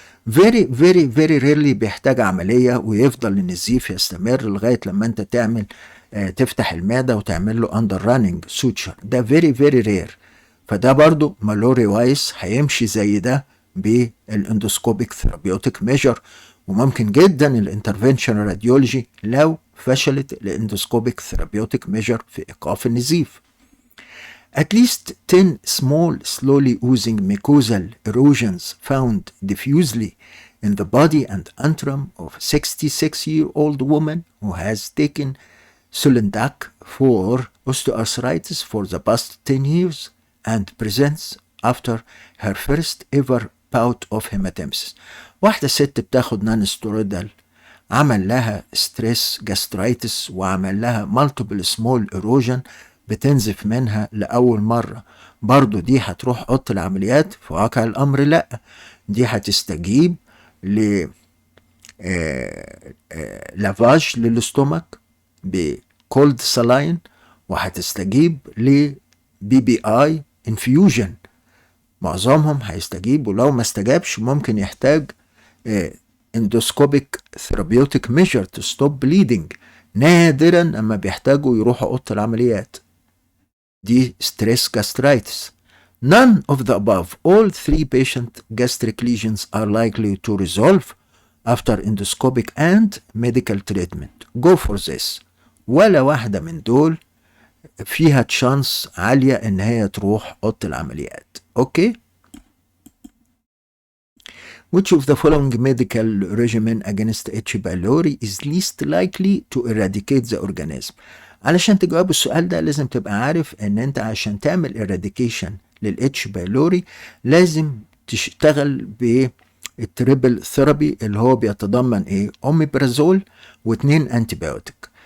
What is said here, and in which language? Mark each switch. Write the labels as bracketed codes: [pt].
[en] very rarely [ar] بيحتاج عملية ويفضل النزيف يستمر لغاية لما انت تعمل تفتح المعدة وتعمل له اندر راننج سوتشر، ده [en] very rare. [ar] فده برضو مالوري وايس هيمشي زي ده بالاندوسكوبيك ثيرابيوتيك ميجر، وممكن جدا الانترفنشن راديولوجي لو فشلت الاندوسكوبيك ثيرابيوتيك ميجر في ايقاف النزيف. [en] At least 10 small slowly oozing mucosal erosions found diffusely in the body and antrum of a 66-year-old woman who has taken Sulindac for osteoarthritis for the past 10 years and presents after her first ever bout of hematemesis. [ar] واحدة ست بتاخد نانستوريدال عمل لها ستريس جاسترايتس وعمل لها مالتيبل سمول ايروجن بتنزف منها لأول مرة، برضو دي هتروح اوضه العمليات؟ في واقع الأمر لا، دي هتستجيب ل لافاج للاستومك [en] cold saline [ar] وهتستجيب ل BBI infusion. معظمهم هيستجيب، ولو ما استجابش ممكن يحتاج [en] endoscopic therapeutic measure to stop bleeding. [ar] نادرا اما بيحتاجوا يروحوا اوضه العمليات. [en] دي stress gastritis. None of the above. All 3 patient gastric lesions are likely to resolve after endoscopic and medical treatment. Go for this. [ar] ولا واحدة من دول فيها تشانس عالية ان هي تروح اوضه العمليات. اوكي. [en] Which of the following medical regimen against H. pylori is least likely to eradicate the organism؟ [ar] علشان تجاوب السؤال ده لازم تبقى عارف ان انت عشان تعمل eradication للH. pylori لازم تشتغل بالتريبل ثيرابي اللي هو بيتضمن ايه؟ اوميبرازول و2 انتيبيوتيك.